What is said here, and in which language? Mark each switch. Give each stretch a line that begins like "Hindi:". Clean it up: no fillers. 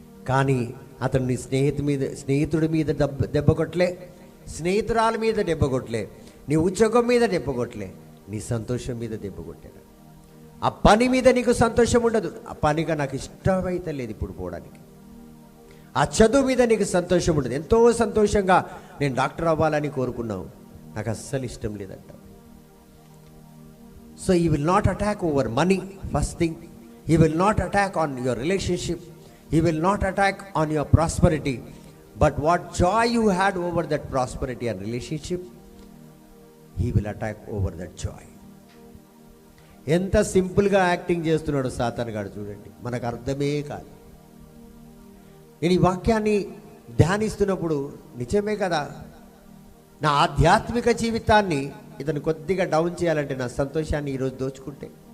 Telugu: కానీ అతను నీ స్నేహితుడి మీద దెబ్బ కొట్టలే, స్నేహితురాల మీద దెబ్బ కొట్టలే, నీ ఉద్యోగం మీద దెబ్బ కొట్టలే, నీ సంతోషం మీద దెబ్బ కొట్టాడు. ఆ పని మీద నీకు సంతోషం ఉండదు, ఆ పనిగా నాకు ఇష్టమైతే లేదు ఇప్పుడు పోవడానికి. ఆ చదువు మీద నీకు సంతోషం ఉండదు, ఎంతో సంతోషంగా నేను డాక్టర్ అవ్వాలని కోరుకున్నావు, నాకు అస్సలు ఇష్టం లేదంట.
English: So he will not attack over money, first thing. He will not attack on your relationship. He will not attack on your prosperity. But what joy you had over that prosperity and relationship, he will attack over that joy.
Telugu: ఎంత సింపుల్గా acting చేస్తున్నాడు సాతాను గాడు చూడండి, మనకు అర్థమే కాదు. నేను ఈ వాక్యాన్ని ధ్యానిస్తున్నప్పుడు నిజమే కదా, నా ఆధ్యాత్మిక జీవితాన్ని ఇతను కొద్దిగా డౌన్ చేయాలంటే నా సంతోషాన్ని ఈరోజు దోచుకుంటే.